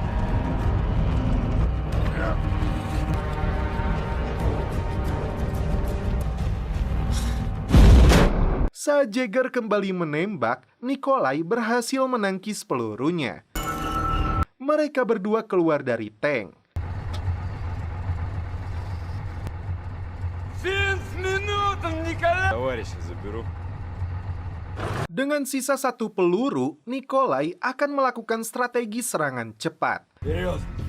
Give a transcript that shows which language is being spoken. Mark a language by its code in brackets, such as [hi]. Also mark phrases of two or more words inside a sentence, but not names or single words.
[id] Saat Jaeger kembali menembak, Nikolai berhasil menangkis pelurunya. Mereka berdua keluar dari tank. [ru] Товарища заберу. [id] Dengan sisa 1 peluru, Nikolai akan melakukan strategi serangan cepat. [ru] Вперед!